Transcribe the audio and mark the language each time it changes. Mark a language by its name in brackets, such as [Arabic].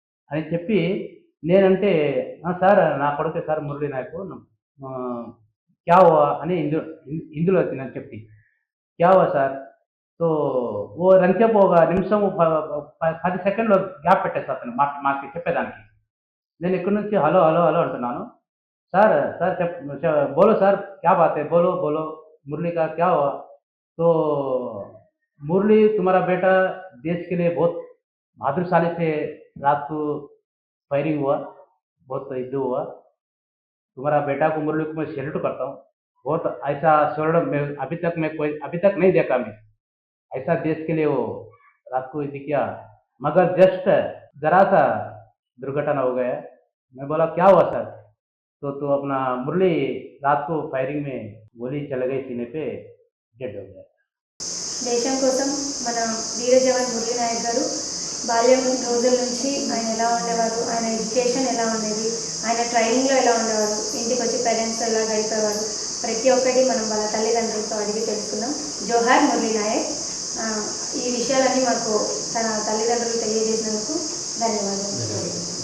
[Telugu] అని చెప్పి నేనంటే సార్ నా కొడుకే సార్ మురళీ నాయక్, [Hindi] क्या हुआ [Telugu] అని ఇందులో నేను చెప్పి क्या हुआ సార్. సో ఓ రంచేపు ఒక నిమిషం 10 సెకండ్లు గ్యాప్ పెట్టేస్తా అతను మాకు చెప్పేదానికి. నేను ఇక్కడి నుంచి హలో హలో హలో అంటున్నాను. [Hindi] సార్ సార్ బోలో సార్ క్యా బాత్ హై, బోలో బోలో मुरली का क्या हुआ. तो मुरली तुम्हारा बेटा देश के लिए बहुत बहादुरशाली से रात को फायरिंग हुआ, बहुत युद्ध हुआ. तुम्हारा बेटा को मुरली को मैं सैल्यूट करता हूँ. बहुत ऐसा स्वर्ण में अभी तक नहीं देखा मैं. ऐसा देश के लिए वो रात को युद्ध किया. मगर जस्ट जरा सा दुर्घटना हो गया. मैं बोला क्या हुआ सर. तो अपना मुरली रात को फायरिंग में गोली चल गई सीने पे, डेड हो गया. [Telugu] దేశం కోసం మన వీర జవాన్ మురళీ నాయక్ గారు బాల్యం రోజుల నుంచి ఆయన ఎలా ఉండేవారు, ఆయన ఎడ్యుకేషన్ ఎలా ఉండేది, ఆయన ట్రైనింగ్లో ఎలా ఉండేవారు, ఇంటికి వచ్చి పేరెంట్స్ ఎలా గడిపేవారు, ప్రతి ఒక్కటి మనం వాళ్ళ తల్లిదండ్రులతో అడిగి తెలుసుకుందాం. జోహార్ మురళీ నాయక్. ఈ విషయాలన్నీ మాకు తన తల్లిదండ్రులు తెలియజేసినందుకు ధన్యవాదాలు.